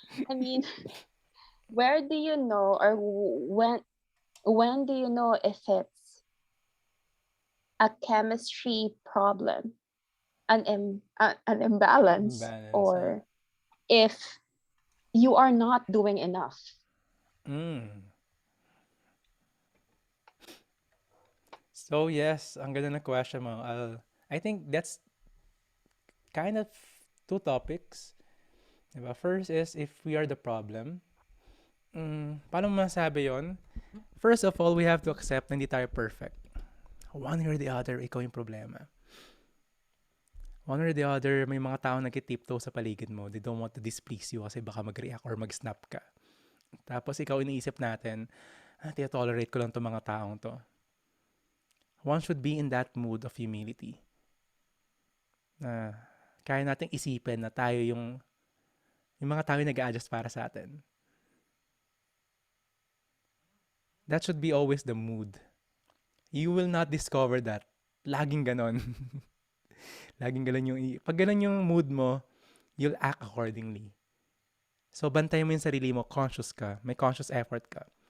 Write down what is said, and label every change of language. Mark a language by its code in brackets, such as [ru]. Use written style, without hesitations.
[en] I mean, where do you know, or when do you know if it's a chemistry problem, an imbalance, Balance, or if you are not doing enough? So yes, [tl] ang ganda ng question mo. [en] I think that's kind of two topics. Diba? First is if we are the problem. [tl] Paano mo masabi yon? [en] First of all, we have to accept [tl] na hindi tayo [en] perfect. One or the other, [tl] ikaw yung problema. [en] One or the other, [tl] may mga tao nagkitiptoe sa paligid mo. [en] They don't want to displease you [tl] kasi baka mag-react or mag-snap ka. Tapos ikaw iniisip natin, tolerate ko lang itong mga taong to. [en] One should be in that mood of humility. [tl] Kaya nating isipin na tayo yung mga tao yung nag-a-adjust para sa atin. [en] That should be always the mood. You will not discover that. [tl] Laging ganon. Laging ganon yung... [en] Pag ganon yung mood mo, you'll act accordingly. So, [tl] bantay mo yung sarili mo. [en] Conscious ka. May conscious effort ka.